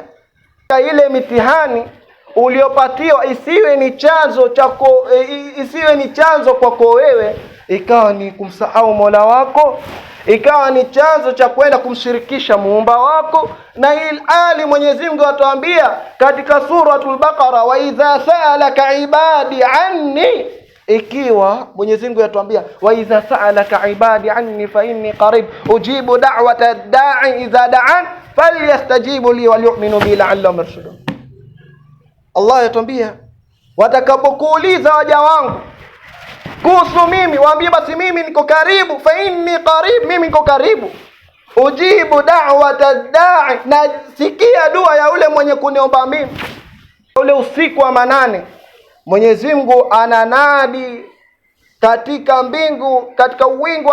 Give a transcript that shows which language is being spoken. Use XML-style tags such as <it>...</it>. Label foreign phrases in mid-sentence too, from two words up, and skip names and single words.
<sw>Ile mitihani uliopatiwa isiwe ni chanzo kwako wewe ikawa ni kumsahau Mola wako, ikawa ni chanzo cha kwenda kumshirikisha muumba wako. Na ili Mwenyezi Mungu atuambia katika suratul Baqara,</sw> <ar>وإذا سألك عبادي عني,</ar> <sw>ikiwa Mwenyezi Mungu atuambia</sw> <ar>وإذا سألك عبادي عني فإني قريب أجيب دعوة الداع إذا دعان فليستجيبوا لي وليؤمنوا بي لعلهم يرشدون.</ar> <sw>Allah yatuambia watakapokuuliza waja wangu kuhusu mimi, waambie basi mimi niko karibu,</sw> <ar>فإني قريب,</ar> <sw>mimi niko karibu,</sw> <ar>أجيب دعوة الداع,</ar> <sw>na sikia dua ya ule mwenye kuniomba mimi. Ule usiku wa manane Mwenyezi Mungu ananadi katika mbingu, katika uwingu</sw>